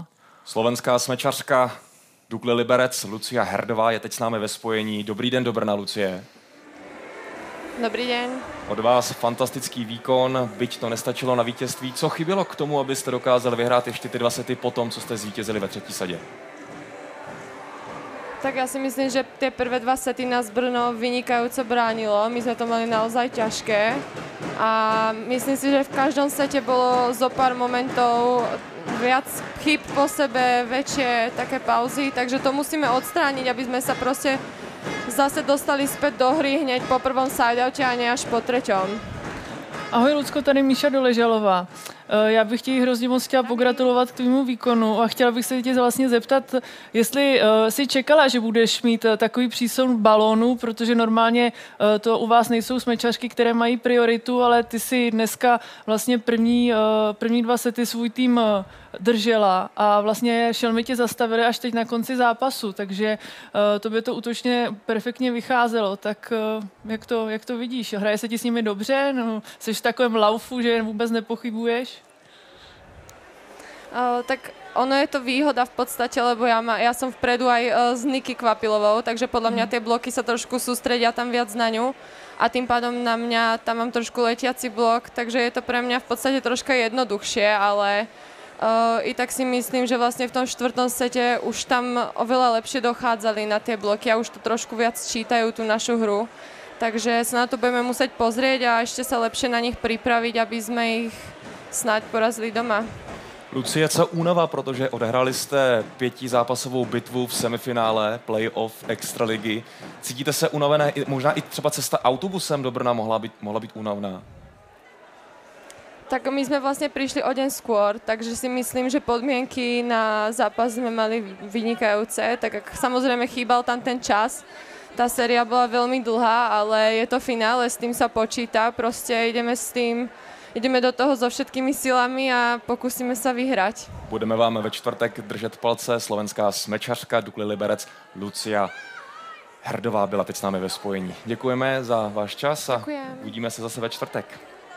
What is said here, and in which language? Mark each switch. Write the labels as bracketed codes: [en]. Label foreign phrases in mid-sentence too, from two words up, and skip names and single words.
[cs] Slovenská smečařka Dukly Liberec Lucia Herdová je teď s námi ve spojení. Dobrý den do Brna, Lucie. Dobrý den. Od vás fantastický výkon, byť to nestačilo na vítězství. Co chybělo k tomu, abyste dokázali vyhrát ještě ty 2 sety po tom, co jste zvítězili ve 3. sadě? [sk] Tak ja si myslím, že tie prvé 2 sety nás Brno vynikajúco bránilo. My sme to mali naozaj ťažké. A myslím si, že v každom sete bolo zo pár momentov viac chyb po sebe, väčšie také pauzy. Takže to musíme odstrániť, aby sme sa proste zase dostali späť do hry hneď po prvom sideoute a ne až po 3. [cs] Ahoj Lucko, tady Míša Doležalová. Já bych ti hrozně moc chtěla pogratulovat k tvému výkonu a chtěla bych se tě vlastně zeptat, jestli si čekala, že budeš mít takový přísun balónů, protože normálně to u vás nejsou smečařky, které mají prioritu, ale ty si dneska vlastně první 2 sety svůj tým držela a vlastně šelmy tě zastavili až teď na konci zápasu, takže to by to útočně perfektně vycházelo. Tak jak to vidíš? Hraje se ti s nimi dobře? No, jsi v takovém laufu, že vůbec nepochybuješ? [sk] Tak ono je to výhoda v podstate, lebo ja som vpredu aj s Niky Kvapilovou, takže podľa mňa tie bloky sa trošku sústredia tam viac na ňu a tým pádom na mňa tam mám trošku letiaci blok, takže je to pre mňa v podstate troška jednoduchšie, ale i tak si myslím, že vlastne v tom 4. sete už tam oveľa lepšie dochádzali na tie bloky a už to trošku viac čítajú tú našu hru. Takže sa na to budeme musieť pozrieť a ešte sa lepšie na nich pripraviť, aby sme ich snáď porazili doma. [cs] Lucie, co únava, protože odehráli jste 5zápasovou bitvu v semifinále playoff Extraligy. Cítíte se unavené? Možná i třeba cesta autobusem do Brna mohla být únavná. [sk] Tak my sme vlastne prišli o deň skôr, takže si myslím, že podmienky na zápas sme mali vynikajúce. Tak samozrejme chýbal tam ten čas. Tá séria bola veľmi dlhá, ale je to finále, s tým sa počíta. Proste ideme do toho so všetkými silami a pokúsime sa vyhrať. [cs] Budeme vám ve čtvrtek držet palce. Slovenská smečařka Dukly Liberec Lucia Herdová byla teď s námi ve spojení. Děkujeme za váš čas a Děkujem. uvidíme se zase ve čtvrtek.